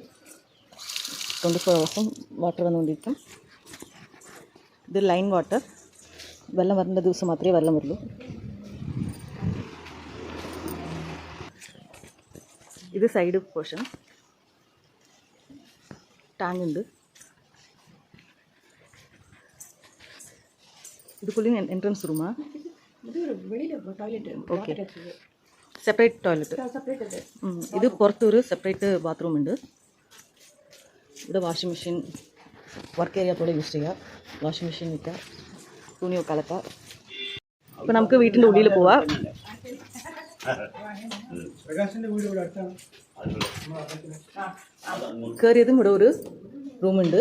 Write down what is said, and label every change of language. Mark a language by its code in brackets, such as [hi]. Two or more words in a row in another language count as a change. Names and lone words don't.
[ml] 24 [en] hours water [ml] വന്നുകൊണ്ടിരിക്കും. ഇത് [en] line water. [ml] വെള്ളം വരേണ്ട ദിവസം മാത്രമേ വെള്ളം വരുള്ളൂ. ഇത് [en] side portion. [ml] ടാങ്ക് ഉണ്ട്. [ta] இதுக்குள்ளே [en] entrance room? [ml] ഓക്കെ, [en] separate toilet. [ml] ഇത് പുറത്തൊരു [en] separate bathroom [ml] ഉണ്ട്. ഇവിടെ [en] washing machine work area [ml] പോലെ യൂസ് ചെയ്യുക. [en] washing machine [ml] വയ്ക്കുക, തുണിയൊക്കെ അലക്കുക. അപ്പോൾ നമുക്ക് വീട്ടിൻ്റെ ഉള്ളിൽ പോവാം. കയറിയതും ഇവിടെ ഒരു റൂമുണ്ട്.